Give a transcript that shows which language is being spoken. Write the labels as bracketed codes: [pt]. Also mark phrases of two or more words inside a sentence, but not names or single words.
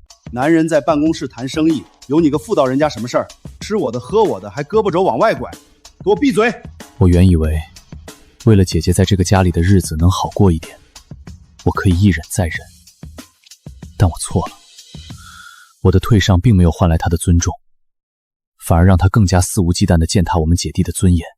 [zh] 男人在辦公室談生意，有你个妇道人家什麼事兒？吃我的喝我的，還胳膊肘往外拐，給我閉嘴！我原以為為了姐姐在這個家裡的日子能好過一點，我可以一忍再忍，但我錯了。我的退讓並沒有換來她的尊重，反而讓她更加肆無忌憚地踐踏我們姐弟的尊嚴。